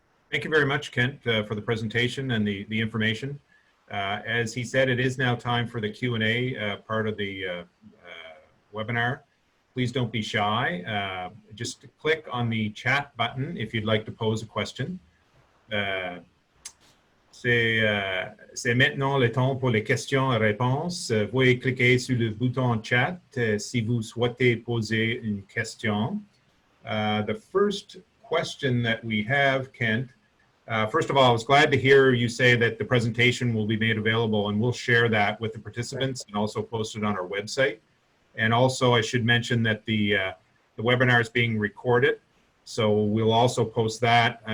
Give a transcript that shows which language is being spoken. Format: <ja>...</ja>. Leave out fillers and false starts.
<en>Thank you very much, Kent, for the presentation and the information. As he said, it is now time for the Q&A part of the webinar. Please don't be shy. Just click on the chat button if you'd like to pose a question.</en> <fr>C'est maintenant le temps pour les questions et réponses. Veuillez cliquer sur le bouton chat si vous souhaitez poser une question.</fr> <en>The first question that we have, Kent, first of all, I was glad to hear you say that the presentation will be made available, and we'll share that with the participants and also post it on our website. And also, I should mention that the webinar is being recorded, so we'll also post that.</en>